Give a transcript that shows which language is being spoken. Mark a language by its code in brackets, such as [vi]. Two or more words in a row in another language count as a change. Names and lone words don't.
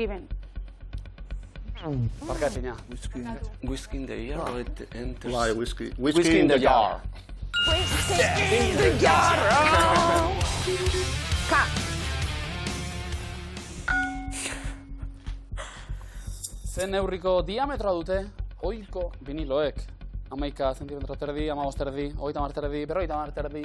[en] The Unforgiven. [eu] Barkatzina. [en] Whisky in the jar. [eu] Bai, whisky. [en] Whisky in the jar. Ka. [eu] Zen neurriko diametroa dute, ohiko viniloek. 11 zentimetro terdi, 15 terdi, 30 terdi, 50 terdi.